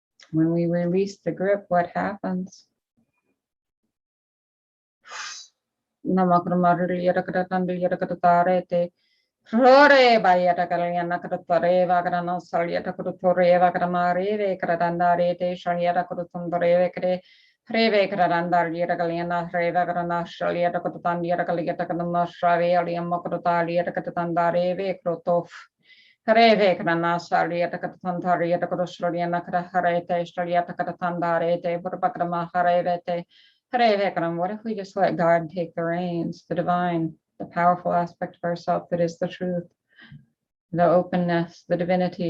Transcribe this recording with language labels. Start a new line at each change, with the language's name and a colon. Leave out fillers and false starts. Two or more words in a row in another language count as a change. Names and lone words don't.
English: When we release the grip, what happens? Rore bayata kalyana kratare vagrana salyata krutore vagramare ve kratandare te shalyata krutundare kre Reve kratandar yata kalyana reva grana shalyata krutandira kalyata kanana shave aliyama krutalyata kratandare ve krutof Reve krana salyata kratandare yata krushlyana kraharete shalyata kratandare te burbakrama harevete Reve kram. What if we just let God take the reins, the divine? The powerful aspect of ourself that is the truth, the openness, the divinity.